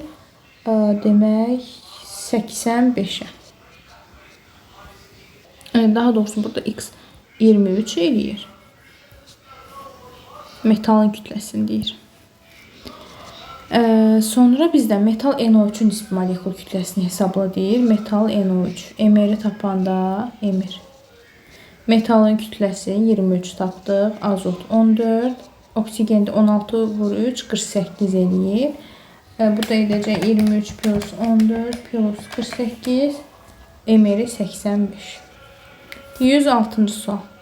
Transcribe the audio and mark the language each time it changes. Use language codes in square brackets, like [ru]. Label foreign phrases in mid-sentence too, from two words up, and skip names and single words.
[az] Demək 85-ə. Daha doğrusu burada X 23 eləyir. Metalın kütləsini deyir. Sonra bizdə metal NO3-ün nisbi molekul kütləsini hesabla deyir. Metal NO3. Mr-i tapanda Mr. Metalın kütləsi 23 tapdıq. Azot 14. Oksigen də 16 vur 3, 48 eləyir. Burada edəcək 23 plus 14 plus 48. Mr-i 85. 106-cı sual.